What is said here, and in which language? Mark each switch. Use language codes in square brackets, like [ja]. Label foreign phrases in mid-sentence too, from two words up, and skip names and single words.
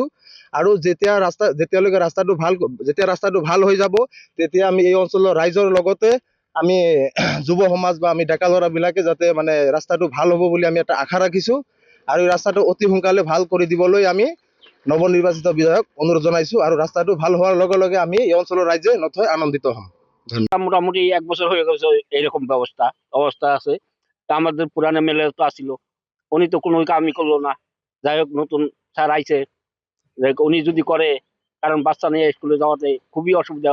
[as] আৰু যেতিয়ালৈকে ৰাস্তাটো ভাল হৈ যাব, তেতিয়া আমি এই অঞ্চলৰ ৰাইজৰ লগতে আমি যুৱ সমাজ বা আমি ডেকা ল'ৰাবিলাকে যাতে মানে ৰাস্তাটো ভাল হ'ব বুলি আমি এটা আশা ৰাখিছো। আৰু এই ৰাস্তাটো অতি সোনকালে ভাল কৰি দিবলৈ আমি নৱনিৰ্বাচিত বিধায়ক অনুৰোধ জনাইছো। আৰু রাস্তাটো ভাল হওয়ার লগে লগে আমি এই অঞ্চলের রাইজে নথয় আনন্দিত হম। [bn] মোটামুটি 1 বছর হয়ে গেছে এইরকম অবস্থা আছে। তা আমাদের পুরান এমএলএ তো আসিল, উনি তো কোনো কামই করলো না। যাই হোক, নতুন স্যার আইছে, উনি যদি করে, কারণ বাচ্চা নিয়ে স্কুলে যাওয়াতে খুবই অসুবিধা।